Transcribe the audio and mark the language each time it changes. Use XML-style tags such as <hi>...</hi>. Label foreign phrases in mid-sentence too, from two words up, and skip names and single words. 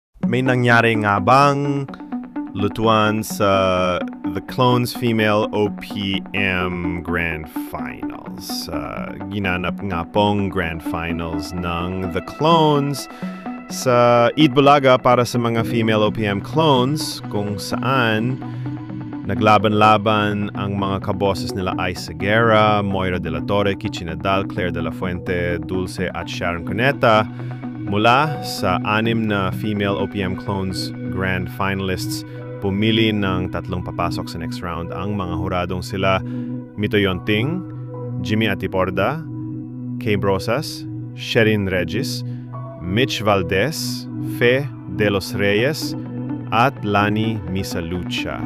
<tl>May nangyari nga bang lutuan sa The Clones Female OPM Grand Finals? Ginanap nga pong Grand Finals ng The Clones sa Eat Bulaga para sa mga</tl> <en>female OPM clones,</en> <tl>kung saan naglaban-laban ang mga kaboses nila Ice Seguera, Moira de la Torre, Kichi Nadal, Claire de la Fuente, Dulce at Sharon Cuneta. Mula sa 6 na</tl> <en>female OPM clones grand finalists,</en> <tl>pumili ng 3 papasok sa</tl> <en>next round.</en> <tl>Ang mga huradong sila Mito Yonting, Jimmy Atiporda, Kay Brosas, Sherin Regis, Mitch Valdez, Fe de los Reyes, at Lani Misalucha.</tl>